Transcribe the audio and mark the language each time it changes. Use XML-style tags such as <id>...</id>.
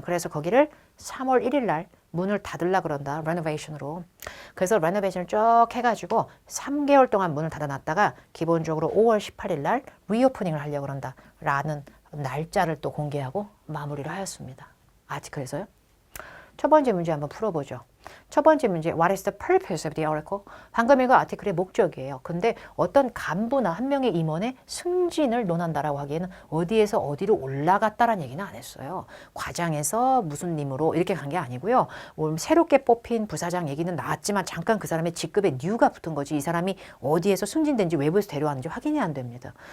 <ko>그래서 거기를 3월 1일 날 문을 닫으려 그런다. 레노베이션으로. 그래서 레노베이션을 쭉 해가지고 3개월 동안 문을 닫아놨다가 기본적으로 5월 18일 날 리오프닝을 하려고 그런다. 라는 날짜를 또 공개하고 마무리를 하였습니다. 아티클에서요. 첫 번째 문제 한번 풀어보죠. 첫 번째 문제,</ko> <en>What is the purpose of the article?</en> <ko>방금 읽은 아티클의 목적이에요. 근데 어떤 간부나 한 명의 임원의 승진을 논한다라고 하기에는 어디에서 어디로 올라갔다라는 얘기는 안 했어요. 과장에서 무슨 님으로 이렇게 간 게 아니고요. 새롭게 뽑힌 부사장 얘기는 나왔지만 잠깐 그 사람의 직급에 뉴가 붙은 거지 이 사람이 어디에서 승진된지 외부에서 데려왔는지 확인이 안 됩니다.</ko>